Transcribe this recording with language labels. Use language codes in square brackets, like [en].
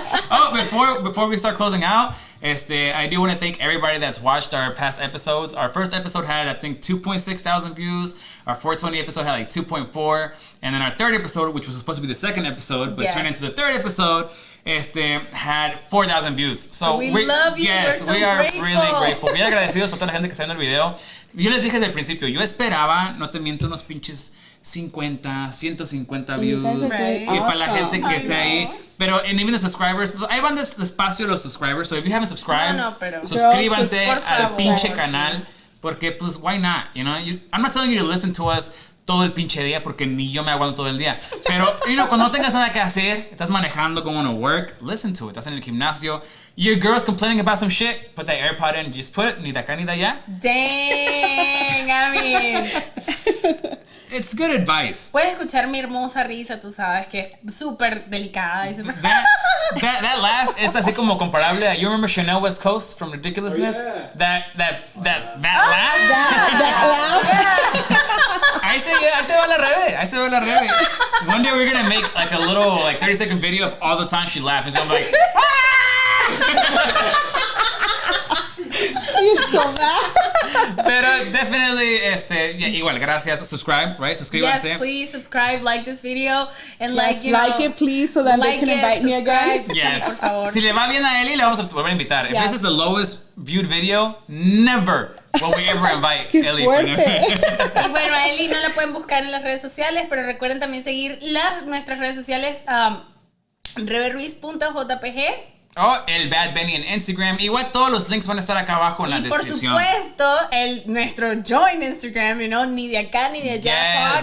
[en] Oh, before we start closing out, I do want to thank everybody that's watched our past episodes. Our first episode had, I think, 2.6 thousand views. Our 420 episode had like 2.4. And then our third episode, which was supposed to be the second episode, but turned into the third episode, had 4,000 views. So we love you. Yes, We're so we are grateful. really grateful. [es] Bien agradecidos por toda la gente que está viendo el video. Yo les dije desde el principio, yo esperaba, no te miento, unos pinches 50, 150 views. [en] Right. [es] Y para la gente que [en] I [es] esté ahí. Pero, [en] and even the subscribers, [es] pues, ahí van despacio los subscribers. [en] So if you haven't subscribed, [es] pero suscríbanse por al favor, pinche canal. Porque, pues, [en] why not? You know, I'm not telling you to listen to us [es] todo el pinche día porque ni yo me aguanto todo el día. Pero, cuando no tengas nada que hacer, estás manejando, [en] going to work, listen to it. [es] Estás en el gimnasio. [en] Your girl's complaining about some shit, put that AirPod in and just put it, [es] ni de acá ni de allá. [en] Dang, I mean. It's good advice. [es] Puedes escuchar mi hermosa risa, tú sabes, que es súper delicada. Y súper... [en] That laugh [es] es así como comparable a, [en] you remember Chanel West Coast from Ridiculousness? Oh, yeah. That laugh? That [es] Ahí se va la rebe. [en] One day we're gonna make like a little 30-second video of all the time she laughs. It's gonna be like, You're so bad. [es] pero definitely, igual, gracias. [en] Subscribe, right? [es] Suscríbanse. [en] Yes, please subscribe, like this video, and Yes, like it, please, so that they can invite me again. Yes. [es] Sí, por favor. Si le va bien a Eli, le vamos a volver a invitar. If [en] Yes. this is the lowest viewed video, never will we ever invite [es] Qué [en] Eli. [es] fuerte. Y bueno, a Eli no la pueden buscar en las redes sociales, pero recuerden también seguir nuestras redes sociales, reberuiz.jpg. El Bad Benny en Instagram. Igual todos los links van a estar acá abajo en la Y por descripción. supuesto, nuestro join Instagram, ni de acá ni de allá.